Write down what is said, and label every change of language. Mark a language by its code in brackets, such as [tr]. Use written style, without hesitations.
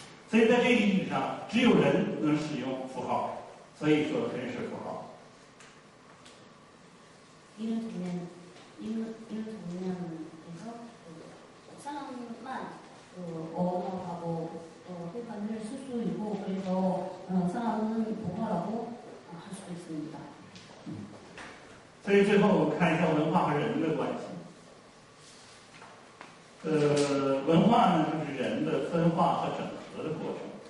[zh] 所以在这个意义上，只有人能使用符号，所以说人是符号。 [ko] 이런 장면에서 사람만 언어하고 회관을 쓸 수 있고 그래서 사람은符号라고 할 수도 있습니다. [zh] 所以最后我们看一下文化和人的关系。文化呢，就是人的分化和整合的过程。